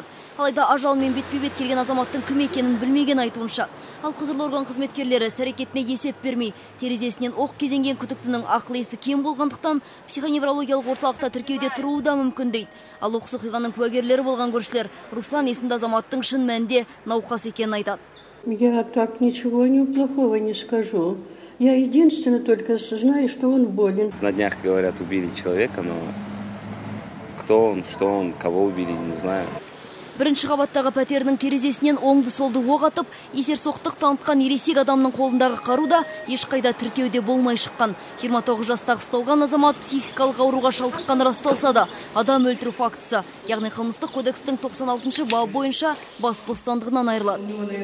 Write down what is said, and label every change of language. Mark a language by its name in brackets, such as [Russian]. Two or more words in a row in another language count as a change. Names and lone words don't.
[Kazakh] Алайда ажалмен бетпе-бет келген азаматтың кім екенін білмеген айтуынша. Ал құзырлы орган қызметкерлері іс-әрекетіне есеп бермей, терезесінен оқ кезенген күдіктінің ақыл-есі кем болғандықтан психоневрологиялық орталықта тіркеуде тұруы да мүмкін дейді. Ал оқыс оқиғаның куәгерлері болған көршілер Руслан есімді азаматтың шын мәнінде науқас екенін айтады. [Russian] Я так ничего плохого не скажу. Я единственное только знаю, что он болен. На днях, говорят, убили человека, но кто он, что он, кого убили, не знаю. [Kazakh] Бірінші қабаттағы пәтерінің терезесінен оңды-солды оқ атып, есерсоқтық танытқан ересек адамның қолындағы қару да ешқайда тіркеуде болмай шыққан. 29 жастағы ұсталған азамат психикалық ауруға шалдыққан расталса да, адам өлтіру фактісі, яғни қылмыстық кодекстің 96-шы бабы бойынша бас бостандығынан айырылады.